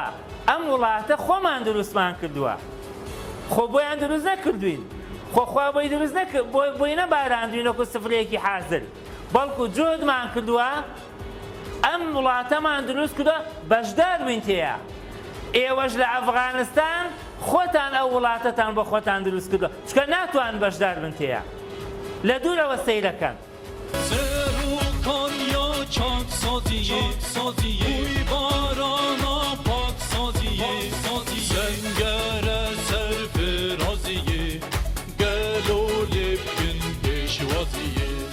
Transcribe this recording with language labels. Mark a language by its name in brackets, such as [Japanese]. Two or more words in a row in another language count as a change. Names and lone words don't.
[Central Kurdish] ئەم وڵاتە خۆمان دروستمان کردووە خۆ بۆیان دروست نەکردوین خۆخوا بۆی دروست نەکرد بۆی نەباراندوینەکو سفرەیەکی حازر بەڵکو جۆدمان کردووە ئەم وڵاتەمان دروست کردووە بەشدار بووین تێیە ئێوەش لە ئەفغانستان خۆتان ئەو وڵاتەتان بۆ خۆتان دروست کردووە چکە ناتوان بەشدار بن تێیە لە دوورەوە سەیرەکەن چاک سازیه بوی بارانا پاک سازیه سنگر سرفرازیه گلو لبکن پیشوازیه